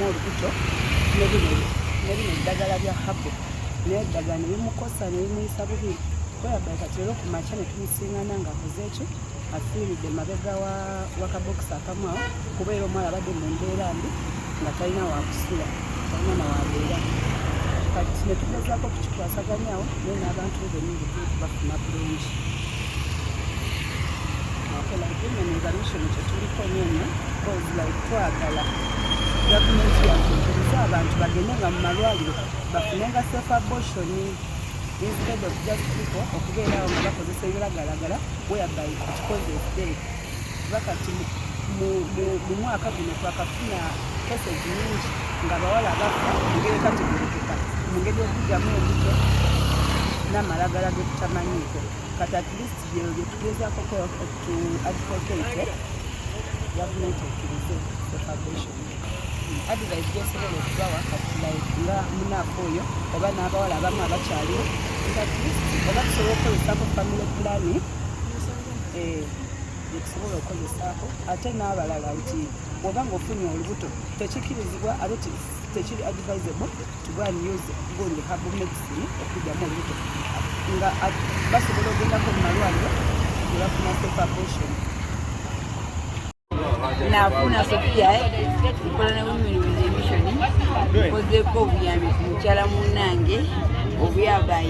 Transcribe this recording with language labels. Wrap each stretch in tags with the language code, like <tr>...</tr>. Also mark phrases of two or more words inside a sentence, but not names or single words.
<lg>olubuto nebino eddagala bya habo naye eddagala ne bimukosa ne bimuyisa bubi kweyabbaye kati leero ku makya ne tumusingana ng'akoze ekyo afiiridde mabega wa kabokisi akamu awo kubeera omuwala abadde mu mbeera mbi nga talina wakusula talina nawabeera kati ne tugezaako kukikwasaganyaawo naye n'abantu bebenni bafuna bulungi organization kyetuliko neno</lg> <en>cause like</en> <lg>twagala gavumenti yakunkiriza abantu bagendenga mu malwaliro bafunenga</lg> <en>safe abortion instead of just people</en> <lg>okubeerawo nga bakozesa ebiragalagala</lg> <en>whereby it causes death</en> <lg>bakati mu mwaka guno twakafuna cases nyingi nga bawala bafa engeri kategerekeka mu ngeri okugyamu embuto n'amalagala getutamanyiiko kati</lg> <en>at least</en> <lg>bye tugezaako</lg> <en>to advocate</en> <lg>gavumenti ekkirize separation advice gyosobola okubawa kati like nga munaafu oyo oba n'abawala abamu abakyaliwo</lg> <en>at least</en> <lg>oba tusobola okukozesaako</lg> <en>family planning</en> <lg>gyetusobola okukozesaako ate n'abalala nti bw'oba ng'ofunye olubuto tekikirizibwa ate tekiri</lg> <en>advisable to go and use good herbal medicine</en> <lg>okugyamu olubuto nga basobola ogendako mu malwaliro gebafuna</lg> <en>safe abortion.</en> <lg>Nafuna Sofia nkola ne Women with a Mission nkozeeko obuyambi ku mukyala munnange obuyabayi</lg>